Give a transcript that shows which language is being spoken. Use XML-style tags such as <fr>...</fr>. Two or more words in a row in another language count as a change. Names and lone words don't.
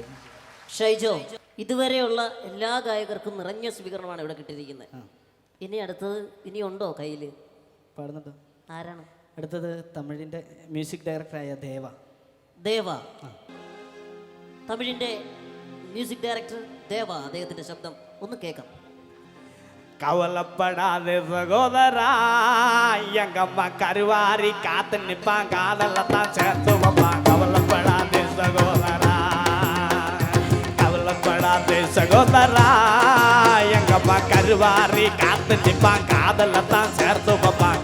<ml>ഷൈജോ, ഇതുവരെയുള്ള എല്ലാ ഗായകർക്കും നിറഞ്ഞ സ്വീകരണമാണ് ഇവിടെ കിട്ടിയിരിക്കുന്നത്. ഇനി അടുത്തത് ഇനിയുണ്ടോ കയ്യിൽ? പാടുന്നുണ്ടോ? ആരാണ്? അടുത്തത് തമിഴിൻ്റെ</ml> <en>music directorആയ</en> <ml>ദേവ. ദേവ, തമിഴിൻ്റെ</ml> <en>music director</en> <ml>ദേവ, അദ്ദേഹത്തിൻ്റെ ശബ്ദം ഒന്ന് കേൾക്കാം.</ml> <ta>கவலைப்படாதே சகோதரா, எங்கம்மா கருவாரி காத்து நிப்பான், காதலத்தான் சேர்த்து வைப்பான். கவலைப்படாதே சகோதரா, கவலைப்படாதே சகோதரா, எங்கம்மா கருவாரி காத்து நிப்பான், காதலத்தான் சேர்த்து வைப்பான்.</ta>